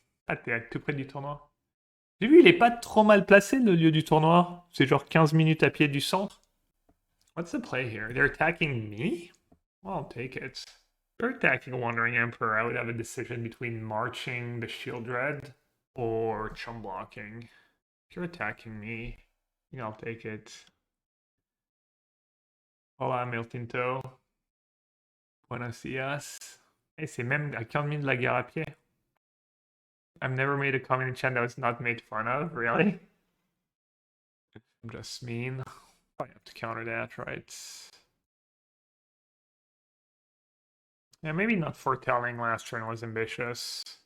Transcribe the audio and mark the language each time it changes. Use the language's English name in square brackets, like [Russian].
[French] Ah, t'es tout près du tournoi. J'ai vu, il est pas trop mal placé, le lieu du tournoi. C'est genre 15 minutes à pied du centre. [English] What's the play here? They're attacking me? Well, I'll take it. They're attacking Wandering Emperor. I would have a decision between marching the Shield Dread or chum blocking. If you're attacking me, yeah, I'll take it. [Spanish] Hola, Miltinto. Buenos dias. [French] Hey, c'est même à 15 minutes de la guerre à pied. [English] I've never made a comment in chat that was not made fun of, really? I'm just mean. Probably have to counter that, right? Yeah, maybe not foretelling last turn was ambitious.